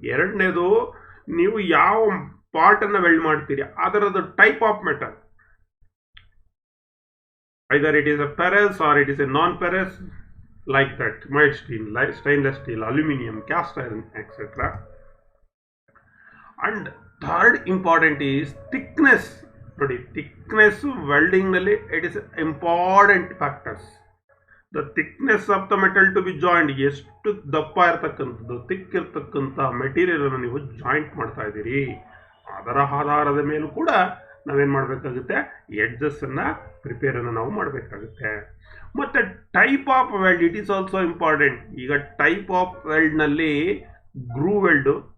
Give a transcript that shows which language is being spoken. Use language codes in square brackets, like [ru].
[kn] ಎರಡನೇದು ನೀವು ಯಾವ ಪಾರ್ಟ್ ಅನ್ನ ವೆಲ್ಡ್ ಮಾಡ್ತೀರಿ ಅದರದ್ದು [en] Type of metal, either it is a ferrous or it is a non ferrous, like that, mild steel, like stainless steel, aluminum, cast iron, etc. And third important is thickness. ನೋಡಿ, thickness welding ನಲ್ಲಿ it is important factors. The thickness of the metal to be joined, [kn] ಎಷ್ಟು ದಪ್ಪ ಇರತಕ್ಕಂಥದ್ದು, thick ಇರತಕ್ಕಂಥ material ಅನ್ನು ನೀವು joint ಮಾಡ್ತಾ ಇದ್ದೀರಿ, ಅದರ ಆಧಾರದ ಮೇಲೂ ಕೂಡ ನಾವೇನ್ ಮಾಡಬೇಕಾಗುತ್ತೆ, ಎಡ್ಜಸ್ ಅನ್ನ ಪ್ರಿಪೇರ್ ಅನ್ನು ನಾವು ಮಾಡಬೇಕಾಗುತ್ತೆ. [en] ಮತ್ತೆ type of weld, it is also important. ಈಗ type of weld ನಲ್ಲಿ groove weld,